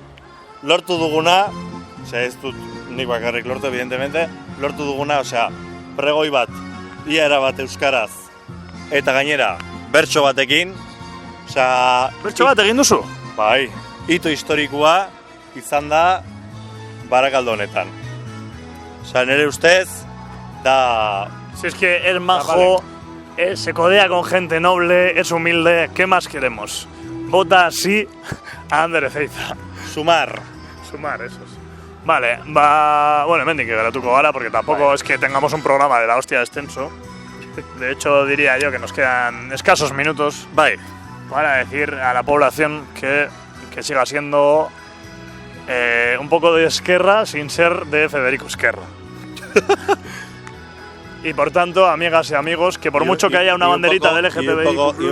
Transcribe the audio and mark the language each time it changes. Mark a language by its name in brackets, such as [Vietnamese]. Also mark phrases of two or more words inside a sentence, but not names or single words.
[Basque] lortu duguna, osea, ez dut nik bakarrik lortu, evidentemente, lortu duguna, osea, pregoi bat, ia erabat euskaraz, eta gainera, bertso batekin, osea... Bertso bat egin duzu? Bai, hito historikoa izan da Barakaldo honetan. Osea, nire ustez, da... [Spanish] Si es que es majo, se codea con gente noble, es humilde, ¿qué más queremos? Vota sí a Ander Ceiza. Sumar. Sumar, eso es. Vale, [Basque] bueno, hemendik geratuko gara, [Spanish] porque tampoco es que tengamos un programa de la hostia extenso. De hecho, diría yo que nos quedan escasos minutos para decir a la población que siga siendo un poco de Esquerra sin ser de Federico Esquerra. Y por tanto, amigas y amigos, que por mucho que haya una banderita del LGTBI+,